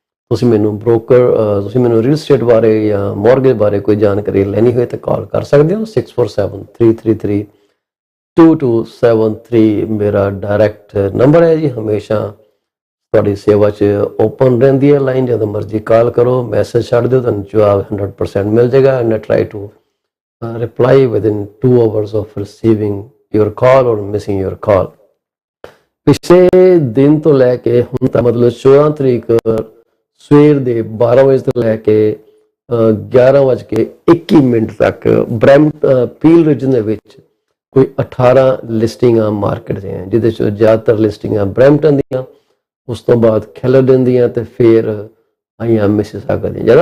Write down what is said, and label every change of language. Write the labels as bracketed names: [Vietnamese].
[Punjabi] ਤੁਸੀਂ ਮੈਨੂੰ ਤੁਸੀਂ ਮੈਨੂੰ ਰੀਅਲ estate ਬਾਰੇ ਜਾਂ ਮੌਰਗੇਜ ਬਾਰੇ ਕੋਈ ਜਾਣਕਾਰੀ ਲੈਣੀ ਹੋਏ ਤਾਂ ਕਾਲ ਕਰ ਸਕਦੇ ਹੋ। 647-333-2273 ਮੇਰਾ ਡਾਇਰੈਕਟ ਨੰਬਰ ਹੈ ਜੀ। ਹਮੇਸ਼ਾ ਤੁਹਾਡੀ ਸੇਵਾ 'ਚ ਓਪਨ ਰਹਿੰਦੀ ਹੈ ਲਾਈਨ। ਜਦੋਂ ਮਰਜ਼ੀ ਕਾਲ ਕਰੋ, ਮੈਸੇਜ ਛੱਡ ਦਿਓ, ਤੁਹਾਨੂੰ ਜਵਾਬ 100% ਮਿਲ ਜਾਏਗਾ। [English] And I try to reply within 2 hours of receiving your call or missing your call। [Punjabi] ਪਿਛਲੇ ਦਿਨ ਤੋਂ ਲੈ ਕੇ ਹੁਣ ਤਾਂ ਮਤਲਬ 14 ਤਰੀਕ ਸਵੇਰ ਦੇ 12 ਵਜੇ ਤੋਂ ਲੈ ਕੇ 11:21 ਤੱਕ ਪੀਲ ਰੀਜਨ ਦੇ ਵਿੱਚ ਕੋਈ 18 ਲਿਸਟਿੰਗਾਂ ਮਾਰਕੀਟ 'ਚ ਹੈ, ਜਿਹਦੇ 'ਚ ਜ਼ਿਆਦਾਤਰ ਲਿਸਟਿੰਗਾਂ ਬਰੈਂਪਟਨ ਦੀਆਂ, ਉਸ ਤੋਂ ਬਾਅਦ ਖੈਲਰਡਨ ਦੀਆਂ ਤੇ ਫਿਰ ਆਈਆਂ ਮਿਸੀਸਾਗਾ ਦੀਆਂ।